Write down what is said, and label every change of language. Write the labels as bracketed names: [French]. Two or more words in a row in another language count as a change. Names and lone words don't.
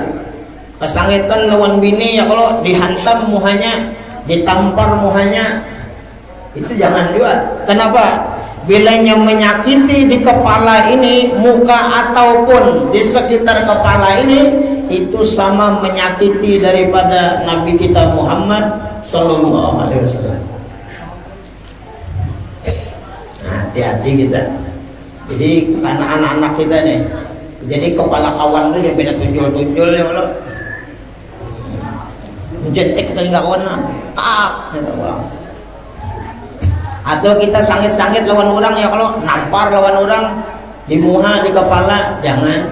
[Banjar] Kesangitan lawan bini ya, kalau dihantam muhanya, ditampar muhanya, itu jangan juga. Kenapa? Bilanya menyakiti di kepala ini, muka ataupun di sekitar kepala ini, itu sama menyakiti daripada Nabi kita Muhammad [Arabic] صلى الله عليه وسلم. [Banjar] Hati-hati kita. Jadi karena anak-anak kita nih, jadi kepala kawan tuh ya beda tunjul-tunjul [Arabic] يا الله. [Banjar] Jentik telinga kawan atau kita sangit-sangit lawan orang ya, kalau nampar lawan orang di muha, di kepala, jangan.